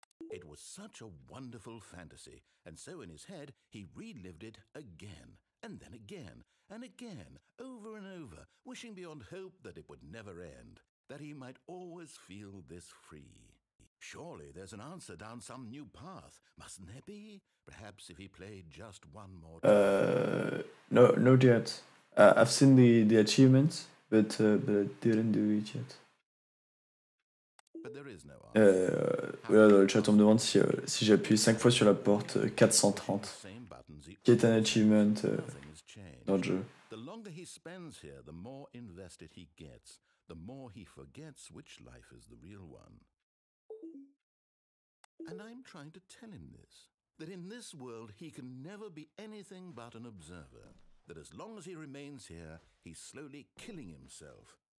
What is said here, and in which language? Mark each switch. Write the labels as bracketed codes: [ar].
[en] It was such a wonderful fantasy, and so in his head he relived it again, and then again, and again, over and over, wishing beyond hope that it would never end, that he might always feel this free. Surely there's an answer down some new path, mustn't there be? Perhaps if he played just one more time. No, not yet. I've seen the achievements, but I didn't do it yet. But there is no answer. [fr] Voilà, dans le chat, on me demande si j'ai appuyé 5 fois sur la porte 430, qui est un achievement dans le jeu. [en] The longer he spends here, the more invested he gets, the more he forgets which life is the real one. And I'm trying to tell him this, that in this world he can never be anything but an observer, that as long as he remains here, he's slowly killing himself.